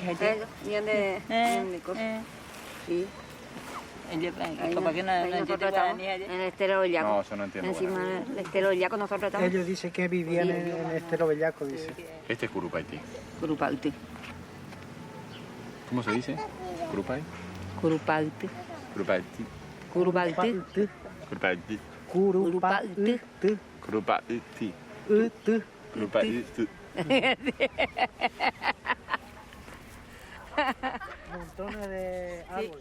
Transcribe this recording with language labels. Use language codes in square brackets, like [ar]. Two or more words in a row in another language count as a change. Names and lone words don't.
[es] Viene de sí. ¿Por qué no entiende guaraní ella? En el Estero Bellaco. No, yo no entiendo Encima guaraní. del Estero Bellaco nosotros estamos. Ellos dicen que vivían en el Estero Bellaco, dice. Este es Curupaití. Curupaití. ¿Cómo se dice? ¿Curupay? Curupaití. Curupaití. Curupaití. Curupaití. Curupaití. Curupaití. Curupaití. Montones de árboles.